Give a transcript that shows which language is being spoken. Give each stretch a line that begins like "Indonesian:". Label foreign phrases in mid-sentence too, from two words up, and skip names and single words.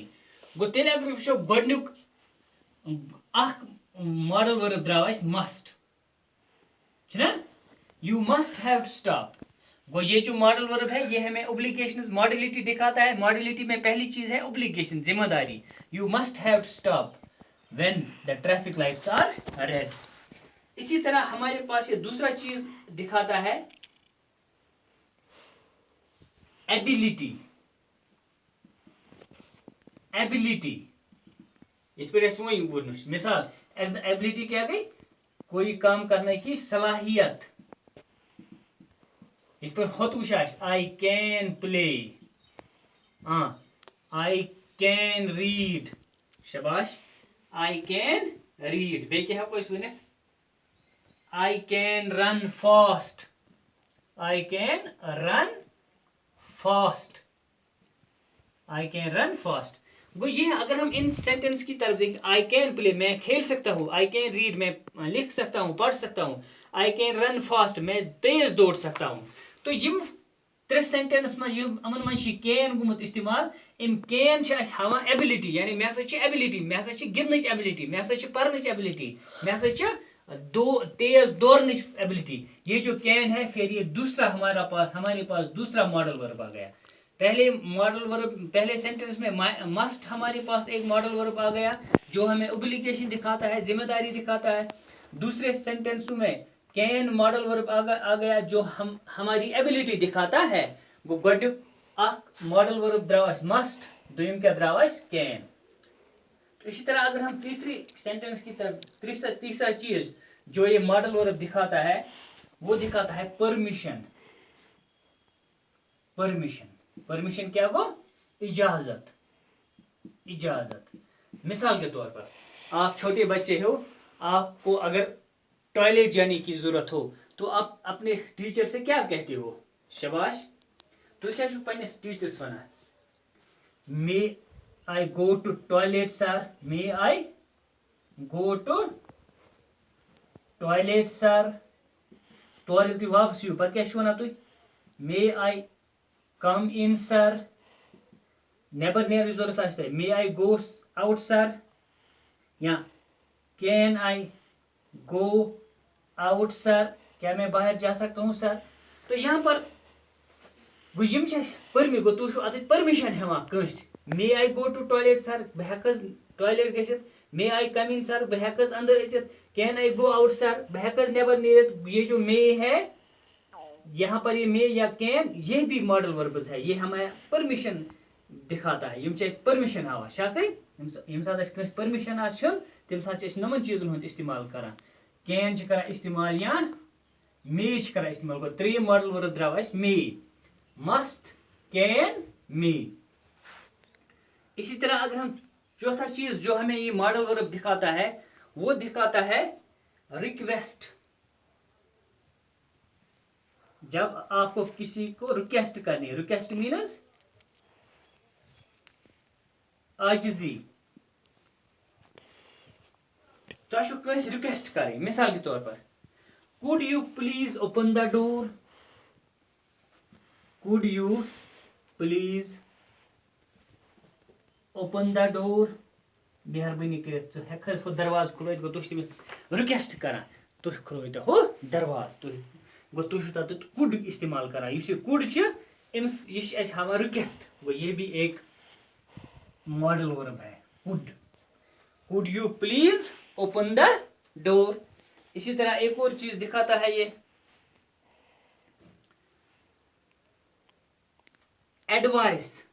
Kashmiri: गो तेल अगर वो गोडनुक
English: model verb
Kashmiri: द्राव मस्ट ना,
English: you must have to stop.
Hindi: गो ये जो
English: model verb
Hindi: है ये हमें
English: obligation modality
Hindi: दिखाता है। मॉडलिटी में पहली चीज है ओब्लिगेशन, जिम्मेदारी।
English: you must have to stop when the traffic lights are red।
Hindi: इसी तरह हमारे पास ये दूसरा चीज दिखाता है एबिलिटी। एबिलिटी इस पर वही बोलना। मिसाल एबिलिटी क्या गई? कोई काम करने की सलाहियत। इस पर
Kashmiri: होत वुश
English: I can play, I can read, शाबाश, I can read।
Kashmiri: बे क्या वन
English: I can run fast, I can run fast, I can run fast।
Hindi: गो ये अगर हम इन सेंटेंस की तरफ देखें,
English: I can play
Hindi: मैं खेल सकता हूँ,
English: I can read
Hindi: मैं लिख सकता हूँ, पढ़ सकता हूँ,
English: I can run fast
Hindi: मैं तेज दौड़ सकता हूँ।
Kashmiri: तो यम त्रे सेंटेंस में अमन मन कैन गुमुत इस्तेमाल। इम कैन हावान एबिलिटी, यानी मे हसा एबिलिटी, मे हसा गिंदनच एबिलिटी, मे हसा पर्नच एबिलिटी, मे हसा तेज दौड़नच एबिलिटी।
Hindi: ये जो कैन है फिर ये दूसरा हमारे पास दूसरा
English: model verb
Hindi: आ गया। पहले सेंटेंस में मस्ट हमारे पास एक
English: model verb
Hindi: आ गया जो हमें ओब्लिगेशन दिखाता है, जिम्मेदारी दिखाता है। दूसरे सेंटेंस में कैन
English: model verb
Hindi: आ गया जो हमारी एबिलिटी दिखाता है।
Kashmiri: गो गोडनुक
English: model verb
Kashmiri: द्राव मस्ट, दुयम क्या द्राव कैन।
Hindi: तो इसी तरह अगर हम तीसरी सेंटेंस की तरफ तीसरा चीज जो ये
English: model verb
Hindi: दिखाता है वो दिखाता है परमिशन।
Kashmiri: परमिशन क्या गो?
Hindi: इजाजत। मिसाल के तौर पर आप छोटे बच्चे हो, आपको अगर टॉयलेट जाने की जरूरत हो तो आप अपने टीचर से क्या कहते हो?
English: शाबाश,
Kashmiri: तो क्या पन्निस टीचर्स वना
English: may I go to toilet sir, may I go to toilet sir.
Kashmiri: टॉयलेट वापस यू पत क्या वना तुम
English: may I come in sir.
Kashmiri: नेबर नेर जरूरत आस
English: may I go out sir, या can I go out sir,
Hindi: क्या मैं बाहर जा सकता हूँ सर।
Kashmiri: तो यहाँ पर यम परमि गो तुम अत परमिशन हेवान कंस।
English: may I go to toilet sir,
Kashmiri: बह हेकस टॉयलेट गसित।
English: may I come in sir,
Kashmiri: बह हेकस अंदर अचित।
English: can I go out sir,
Kashmiri: बह हेकस नेबर नीरित।
Hindi: ये जो मे है यहाँ पर, ये मे या कैन, ये भी
English: model verbs
Hindi: है। ये हमें परमिशन दिखाता है।
Kashmiri: यम परमिशन हावा यम साथ परमिशन आन तम साथ नमन चीजन हूं इस्तेमाल करान। कैन कर इस्तेमाल या मे कर इस्तेमाल। गो त्रेयम
English: model verb
Kashmiri: द्राव मे,
English: must, can, may.
Hindi: इसी तरह अगर हम चौथा चीज जो हमें ये
English: model verb
Hindi: दिखाता है वो दिखाता है रिक्वेस्ट। जब आपको किसी को रिक्वेस्ट करनी है,
English: request means
Hindi: आजिजी। तो तुम कस रिक्वेस्ट करें मिसाल के तौर पर
English: could you please open the door could you please open the door
Kashmiri: मेहरबानी करित छु हेखस हो दरवाज खुलैत गो तुछ तमिस रिक्वेस्ट करा तुह खुलैत हो दरवाज तुह गो तुछ तत कुड इस्तेमाल करा युस कुड छ इम्स इस एस हवा रिक्वेस्ट
Hindi: वो ये भी एक मॉडल वर्ब है
English: could you please open the door.
Hindi: इसी तरह एक और चीज दिखाता है ये एडवाइस।